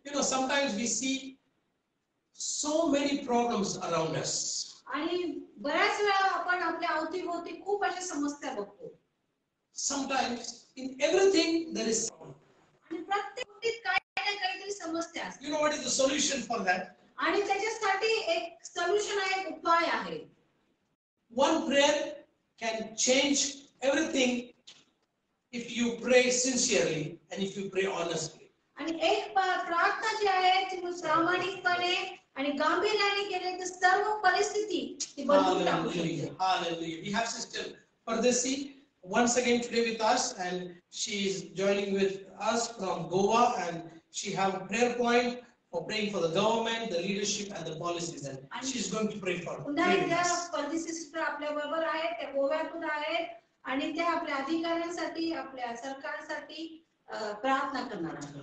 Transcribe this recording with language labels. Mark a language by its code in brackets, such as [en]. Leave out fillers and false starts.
[en] You know, sometimes we see so many problems around us. [mr] आणि बऱ्याच वेळा आपण आपल्या अवतीभोवती खूप अशा समस्या बघतो। [en] Sometimes in everything there is problem. [mr] आणि प्रत्येक गोष्टीत काही ना काहीतरी समस्या असते। [en] You know what is the solution for that? [mr] आणि त्याच्यासाठी एक सोल्युशन आहे, एक उपाय आहे। [en] One prayer can change everything if you pray sincerely and if you pray honestly. [mr] आणि एक प्रार्थना जी आहे ती प्रामाणिकपणे आणि गांभीर्याने केले तर सर्व परिस्थिती ती बदलून टाकू शकते. [en] Hallelujah. Hallelujah. We have Sister Pardesi once again today with us, and she is joining with us from Goa, and she have a prayer point for praying for the government, the leadership, and the policies, and she is going to pray for [mr] पुन्हा एकदा [en] us. [mr] परदेशी sister आपल्या बरोबर आहेत, त्या गोव्यातून आहेत आणि त्या आपल्या अधिकाऱ्यांसाठी आपल्या सरकारसाठी प्रार्थना करणार आहेत.